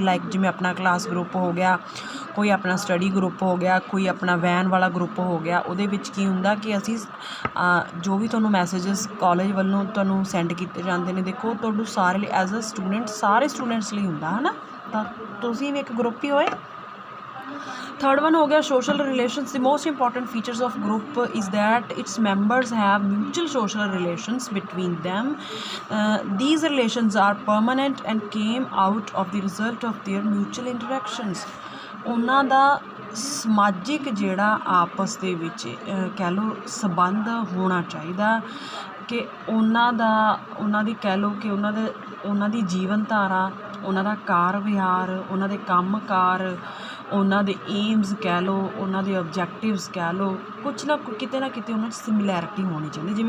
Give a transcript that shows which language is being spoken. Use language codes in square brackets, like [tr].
[pa] Like ਜਿਵੇਂ ਆਪਣਾ class group ਹੋ ਗਿਆ, ਕੋਈ ਆਪਣਾ ਸਟੱਡੀ ਗਰੁੱਪ ਹੋ ਗਿਆ, ਕੋਈ ਆਪਣਾ ਵੈਨ ਵਾਲਾ ਗਰੁੱਪ ਹੋ ਗਿਆ। ਉਹਦੇ ਵਿੱਚ ਕੀ ਹੁੰਦਾ ਕਿ ਅਸੀਂ ਜੋ ਵੀ ਤੁਹਾਨੂੰ ਮੈਸੇਜਸ ਕਾਲਜ ਵੱਲੋਂ ਤੁਹਾਨੂੰ ਸੈਂਡ ਕੀਤੇ ਜਾਂਦੇ ਨੇ, ਦੇਖੋ ਤੁਹਾਨੂੰ ਸਾਰੇ ਲਈ ਐਜ਼ ਅ ਸਟੂਡੈਂਟ ਸਾਰੇ ਸਟੂਡੈਂਟਸ ਲਈ ਹੁੰਦਾ ਹੈ ਨਾ, ਤਾਂ ਤੁਸੀਂ ਵੀ ਇੱਕ ਗਰੁੱਪ ਹੀ ਹੋਏ। [en] Third one [hi] हो गया [en] social relations. The most important features of group is that its members have mutual social relations between them. These relations are permanent and came out of the result of their mutual interactions. [pa] ਉਹਨਾਂ ਦਾ ਸਮਾਜਿਕ ਜਿਹੜਾ ਆਪਸ ਦੇ ਵਿੱਚ ਕਹਿ ਲਓ ਸੰਬੰਧ ਹੋਣਾ ਚਾਹੀਦਾ ਕਿ ਉਹਨਾਂ ਦੀ ਕਹਿ ਲਓ ਕਿ ਉਹਨਾਂ ਦੀ ਜੀਵਨ ਧਾਰਾ, ਉਹਨਾਂ ਦਾ ਕਾਰ ਵਿਹਾਰ, ਉਹਨਾਂ ਦੇ ਕੰਮ ਕਾਰ, ਉਹਨਾਂ ਦੇ ਏਮਸ ਕਹਿ ਲਓ, ਉਹਨਾਂ ਦੇ ਓਬਜੈਕਟਿਵਸ ਕਹਿ ਲਓ, ਕੁਛ ਨਾ ਕਿਤੇ ਨਾ ਕਿਤੇ ਉਹਨਾਂ 'ਚ ਸਿਮਿਲੈਰਿਟੀ ਹੋਣੀ ਚਾਹੀਦੀ।